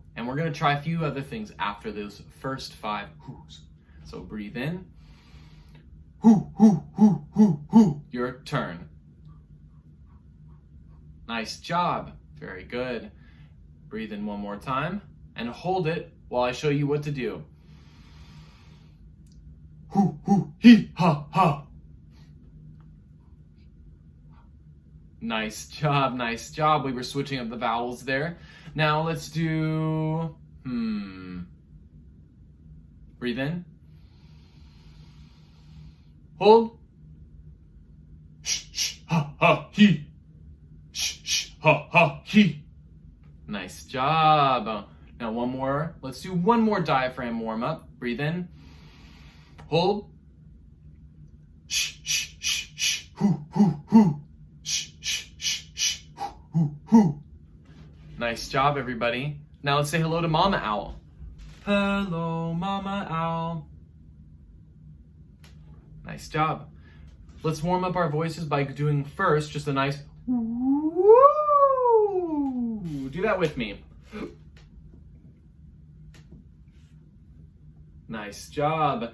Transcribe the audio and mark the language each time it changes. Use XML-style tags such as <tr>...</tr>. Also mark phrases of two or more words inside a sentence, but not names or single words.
<en>And we're gonna try a few other things after those first 5 whoos. So breathe in. Hoo, hoo, hoo, hoo, hoo. Your turn. Nice job. Very good. Breathe in one more time and hold it while I show you what to do. Hoo, hoo, hee, ha, ha. Nice job, nice job. We were switching up the vowels there. Now let's do, Breathe in. Hold. Sh, sh, ha, ha, he. Sh, sh, ha, ha, he. Nice job. Now one more. Let's do one more diaphragm warm up. Breathe in. Hold. Sh, sh, sh, sh, hoo, hoo, hoo. Sh, sh, sh, sh, hoo, hoo, hoo. Nice job, everybody. Now let's say hello to Mama Owl. Hello, Mama Owl. Nice job. Let's warm up our voices by doing first just a nice woo. Do that with me. Nice job.</en>